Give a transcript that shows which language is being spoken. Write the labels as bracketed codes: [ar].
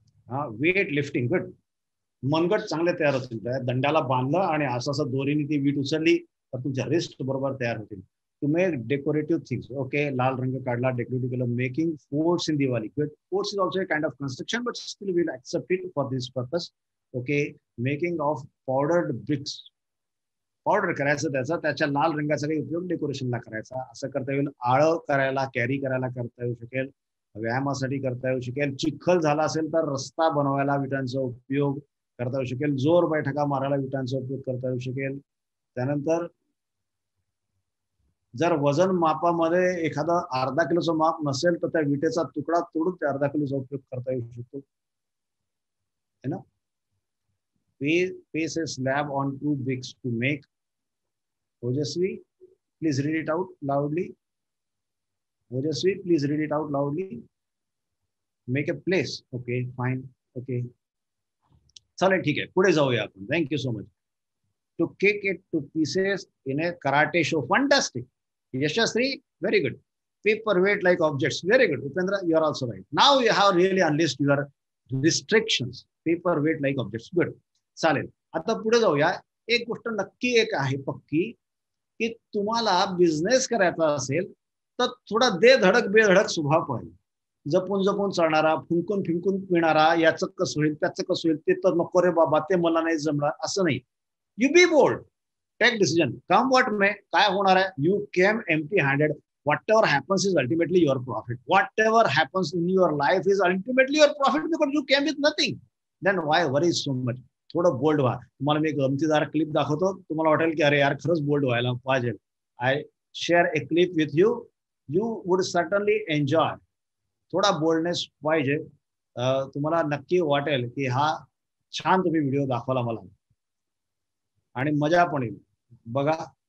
[mr] हा, weight lifting. Good. मनगट चांगले तयार होतील. त्या दंडाला बांधलं आणि असं दोरीने ती वीट उचलली तर तुमच्या रिस्ट बरोबर तयार होतील. [en] To make decorative things. Okay, [mr] लाल रंग काढला, डेकोरेटिव्ह केलं. [en] Making forts in Diwali. Good. Forts is also a kind of construction, but still will accept it for this purpose. Okay. Making of powdered bricks. [mr] Powder करायचं त्याच्या लाल रंगाचा काही उपयोग डेकोरेशनला करायचा. असं करता येईल. आळं करायला, कॅरी करायला करता येऊ शकेल. व्यायामासाठी करता येऊ शकेल. चिखल झाला असेल तर रस्ता बनवायला विटांचा उपयोग करता येऊ शकेल. जोर बैठका मारायला विटांचा उपयोग करता येऊ शकेल. त्यानंतर जर वजन मापामध्ये एखादा अर्धा किलोचं माप नसेल तर त्या विटेचा तुकडा तोडून त्या अर्धा किलोचा उपयोग करता येऊ शकतो, है ना. [en] Place a slab on 2 bricks to make. Ojasvi, please read it out loudly. Ojasvi, please read it out loudly. Make a place. Okay, fine. Okay. [mr] चालेल, ठीक आहे. पुढे जाऊया आपण. [en] Thank you so much. To kick it to pieces in a karate show. Fantastic. Yashasri, very good. Paperweight like objects. Very good. Upendra, you are also right. Now you have really unleashed your restrictions. Paperweight like objects. [mr] Good. चालेल. आता पुढे जाऊया. एक गोष्ट नक्की एक आहे पक्की, की तुम्हाला बिझनेस करायचा असेल तर थोडा दे धडक बेधडक स्वभाव पाहिजे. जपून जपून चालणारा, फुंकून फिंकून पिणारा, याचं कसं होईल त्याचं कसं होईल, ते तर नको रे बाबा, ते मला नाही जमणार, असं नाही. [en] You be bold, take decision, come what may. [mr] काय होणार आहे? [en] You came empty handed. Whatever happens is ultimately your profit. Whatever happens in your life is ultimately your profit because you came with nothing. Then why worry so much? [mr] थोडं bold व्हा. तुम्हाला मी एक गमतीदार clip दाखवतो. तुम्हाला वाटेल की अरे यार खरंच बोल्ड व्हायला पाहिजे. [en] I share a clip with you. You would certainly enjoy. [mr] थोडा बोल्डनेस पाहिजे. तुम्हाला नक्की वाटेल की हा छान तुम्ही व्हिडिओ दाखवला मला आणि मजा पण येईल. बघा.